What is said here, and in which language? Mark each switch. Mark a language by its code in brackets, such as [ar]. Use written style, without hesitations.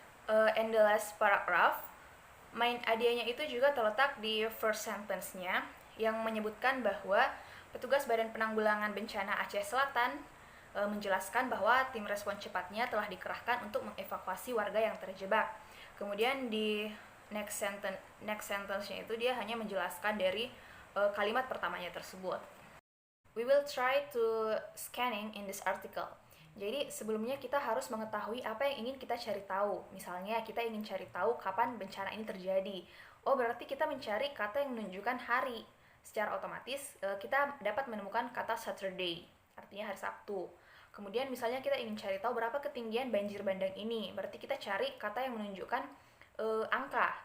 [id] And the last paragraph, main idenya itu juga terletak di [en] first sentence- [id] nya yang menyebutkan bahwa petugas Badan Penanggulangan Bencana Aceh Selatan menjelaskan bahwa tim respon cepatnya telah dikerahkan untuk mengevakuasi warga yang terjebak. Kemudian di [en] next sentence- [id] nya itu dia hanya menjelaskan dari kalimat pertamanya tersebut. [en] We will try to scanning in this article. [id] Jadi sebelumnya kita harus mengetahui apa yang ingin kita cari tahu. Misalnya kita ingin cari tahu kapan bencana ini terjadi. Oh, berarti kita mencari kata yang menunjukkan hari. Secara otomatis kita dapat menemukan kata Saturday, artinya hari Sabtu. Kemudian misalnya kita ingin cari tahu berapa ketinggian banjir bandang ini, berarti kita cari kata yang menunjukkan angka.